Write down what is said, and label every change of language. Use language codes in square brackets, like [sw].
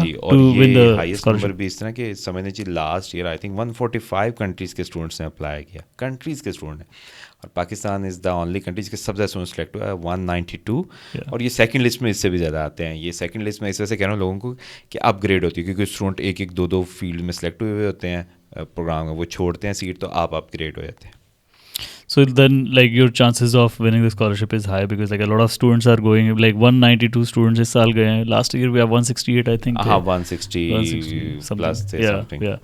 [ur] جی, اور یہ highest number بھی اس طرح کہ سمجھنے چاہیے [en] last year I think [ur] 145 countries کے اسٹوڈنٹس نے اپلائی کیا, کنٹریز کے اسٹوڈنٹ ہیں, اور پاکستان [en] is the only country [ur] جس کے سب زیادہ اسٹوڈنٹ سلیکٹ ہوا ہے 192. اور یہ سیکنڈ لسٹ میں اس سے بھی زیادہ آتے ہیں. یہ سیکنڈ لسٹ میں اس وجہ سے کہہ رہا ہوں لوگوں کو کہ اپ گریڈ ہوتی ہے, کیونکہ اسٹوڈنٹ ایک 2 فیلڈ میں سلیکٹ ہوئے ہوتے ہیں پروگرام میں, وہ چھوڑتے ہیں سیٹ تو آپ اپ گریڈ ہو جاتے ہیں. [en] So then like your chances of winning the scholarship is high because like a lot of students are going, like 192 students [ur] اس سال گئے ہیں. [en] Last year we have 168 I think. [ur] ہاں 160 پلس تھے [en] something.